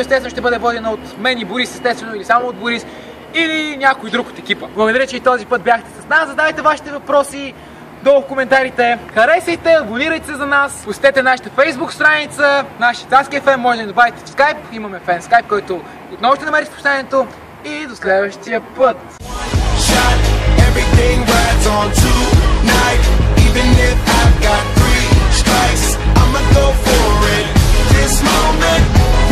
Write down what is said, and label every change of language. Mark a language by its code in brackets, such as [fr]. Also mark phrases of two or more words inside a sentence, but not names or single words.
[bg] Естествено ще бъде водена от мен и Борис, естествено, или само от Борис, или някой друг от екипа. Благодаря, че и този път бяхте с нас. Задавайте вашите въпроси долу в коментарите. Харесайте, абонирайте се за нас, посетете нашата Facebook страница, нашия Царски FM, може да ни добавите в Skype. Имаме фен Skype, който отново ще намерите в описанието. И до следващия път! [en] Everything rides on tonight, even if I've got 3 strikes, I'ma go for it this moment.